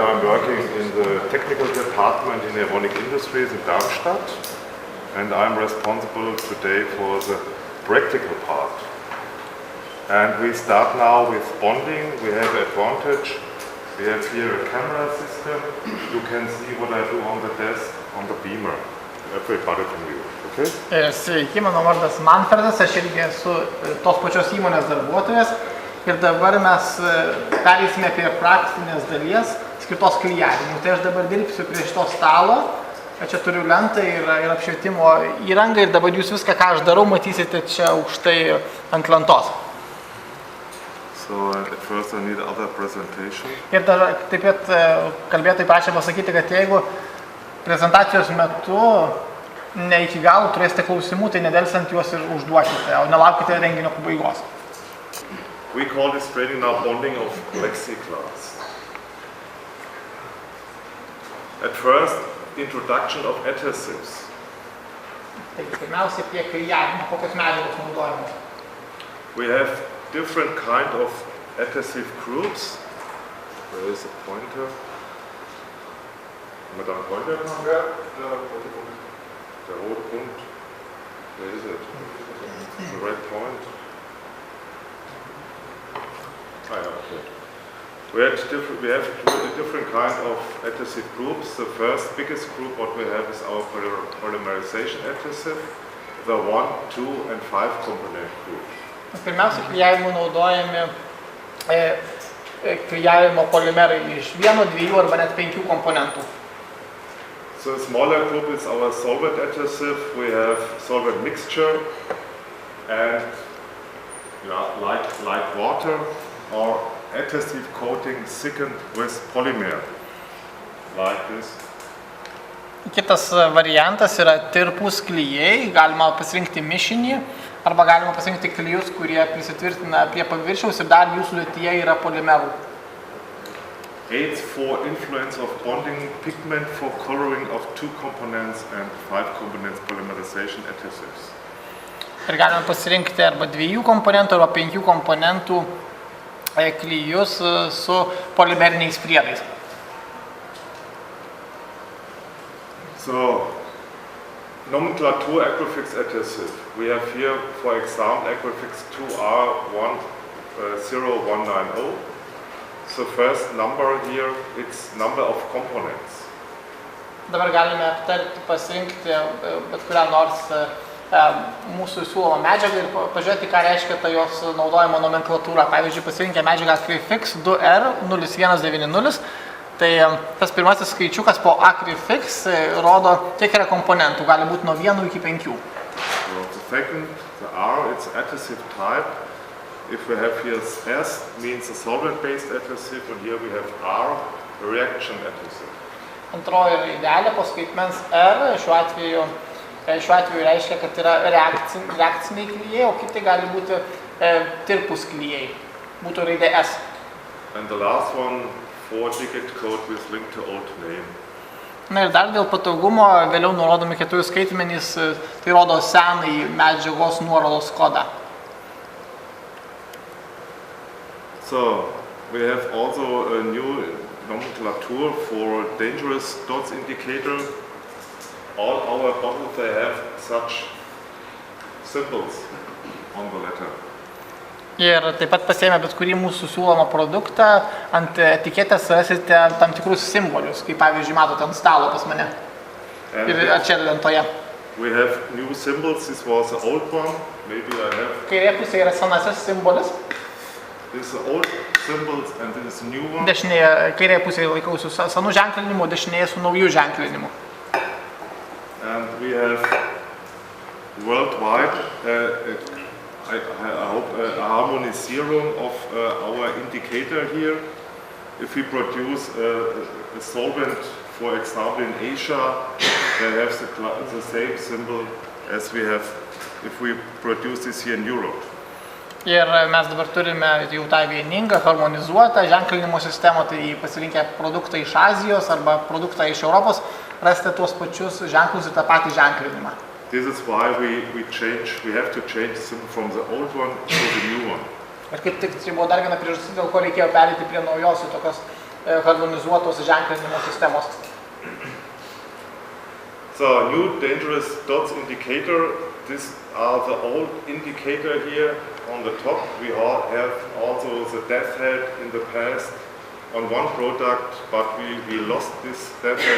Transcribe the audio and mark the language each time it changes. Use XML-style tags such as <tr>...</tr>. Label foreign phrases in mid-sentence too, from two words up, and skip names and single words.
<en>I'm working in the technical department in Evonik Industries in Darmstadt, and I'm responsible today for the practical part. And we start now with bonding. We have advantage. We have here a camera system. You can see what I do on the desk, on the beamer. Everybody can view, okay?</en> <lt>Sveiki, mano vardas Manfredas, aš irgi esu tos pačios įmonės darbuotojas ir dabar mes perėsime prie praktinės dalies skirtos klijavimui. Tai aš dabar dirbsiu prie šito stalo, čia turiu lentą ir apšvietimo įrangą ir dabar jūs viską, ką aš darau, matysite čia aukštai ant lentos.</lt> <en>So at first I need other presentation.</en> <lt>Ir dar taip pat kalbėtojai prašė pasakyti, kad jeigu prezentacijos metu ne iki galo turėsite klausimų, tai nedelsiant juos ir užduokite, o nelaukite renginio pabaigos.</lt> <en>We call this training now bonding of plexiglass. At first, introduction of adhesives.</en> <lt>Taigi, pirmiausia, prie klijavimo, kokios medžiagos naudojamos.</lt> <en>We have different kind of adhesive groups. Where is the pointer? Madame Pointer? The</en> <de>rote Punkt.</de> <en>Where is it? The red point. Okay. We have different kind of adhesive groups. The first biggest group what we have is our polymerization adhesive, the 1, 2 and 5 component group.</en> <lt>Pirmiausia, klijavimui naudojami klijavimo polimerai iš 1, 2 arba net 5 komponentų.</lt> <en>So the smaller group is our solvent adhesive. We have solvent mixture and like water or adhesive coating thickened with polymer, like this.</en> <lt>Kitas variantas yra tirpūs klijai, galima pasirinkti mišinį arba galima pasirinkti klijus, kurie prisitvirtina prie paviršiaus ir dar jų sudėtyje yra polimerų.</lt> <en>Aids for influence of bonding pigment for coloring of 2 components and 5 components polymerization adhesives.</en> <lt>Ir galima pasirinkti arba 2 komponentų arba 5 komponentų klijus su polimeriniais priedais.</lt> <en>So, nomenclature Acryfix adhesive. We have here, for example, Acryfix 2R10190. So first number here, it's number of components.</en> <lt>Dabar galime aptarti, pasirinkti bet kurią nors mūsų siūlomą medžiagą ir pažiūrėti, ką reiškia ta jos naudojimo nomenklatūra. Pavyzdžiui, pasirinkę medžiagą Acryfix 2R0190, tai tas pirmasis skaičiukas po Acryfix rodo, kiek yra komponentų, gali būti nuo 1 iki 5.</lt> <en>So the second, the R, it's adhesive type. If we have here S, means a solvent-based adhesive, and here we have R, reaction adhesive.</en> <lt>Antroji raidelė po skaitmens R, šiuo atveju reiškia, kad yra reakciniai klijai, o kiti gali būti tirpūs klijai, būtų raidė S.</lt> <en>And the last one, 4-digit code with link to old name.</en> <lt>Na ir dar dėl patogumo, vėliau nurodomi 4 skaitmenys, tai rodo senai medžiagos nuorodos kodą.</lt> <en>So, we have also a new nomenclature for dangerous dots indicator. All our bottles, they have such symbols on the letter.</en> <lt>Ir taip pat pasiėmę bet kurį mūsų siūlomą produktą, ant etiketės rasite tam tikrus simbolius, kaip pavyzdžiui matote ant stalo pas mane. Ir čia lentoje.</lt> <en>We have new symbols. This was the old one. Maybe I have.</en> <lt>Kairė pusė yra senasis simbolis.</lt> <en>This is the old symbols and this is the new one.</en> <lt>Kairėje pusėje laikausi su senu ženklinimu, dešinėje su nauju ženklinimu.</lt> <en>And we have worldwide, I hope, a harmonization of our indicator here. If we produce a solvent, for example, in Asia, they have the same symbol as we have if we produce this here in Europe.</en> <lt>Ir mes dabar turime jau tą vieningą, harmonizuotą ženklinimo sistemą, tai pasirinkę produktą iš Azijos arba produktą iš Europos, rasite tuos pačius ženklus ir tą patį ženklinimą.</lt> <en>This is why we have to change from the old one to the new one.</en> <lt>Ir kaip tik tai buvo dar viena priežastis, dėl ko reikėjo pereiti prie naujos tokios harmonizuotos ženklinimo sistemos.</lt> <en>So new dangerous dots indicator, these are the old indicator here on the top. We all have also the death head in the past on one product, but we lost this death head.</en>